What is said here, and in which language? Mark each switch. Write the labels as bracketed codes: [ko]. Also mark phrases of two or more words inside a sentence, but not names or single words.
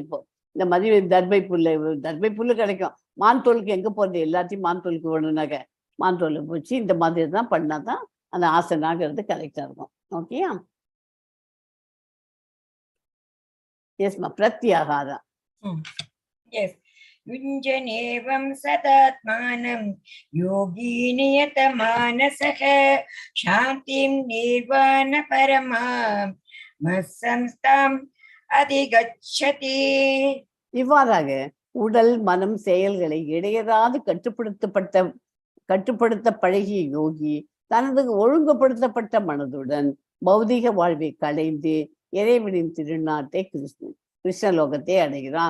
[ta] இப்போ இந்த மாதிரி தர்பை புல்லு கிடைக்கும். மான்தோலுக்கு எங்க போறது? எல்லாத்தையும் மான்தோலுக்கு வேணும்னாக்க மான்தோலை போச்சு இந்த மாதிரி தான் பண்ணாதான் அந்த ஆசனாகிறது கரெக்டா இருக்கும். ஓகேயா? எஸ்மா, பிரத்யாகாரம். Yes. [sa] युञ्जनेवं सदात्मानं योगी नियतमानसः शान्तिं निर्वाणपरमां मत्संस्थाम् अधिगच्छति. [ta] இவ்வாறாக உடல், மனம், செயல்களை இடையறாது கட்டுப்படுத்த பழகிய யோகி தனது ஒழுங்குபடுத்தப்பட்ட மனதுடன் பௌதிக வாழ்வை களைந்து இறைவனின் திருநாட்டை கிருஷ்ணலோகத்தை அடைகிறான்.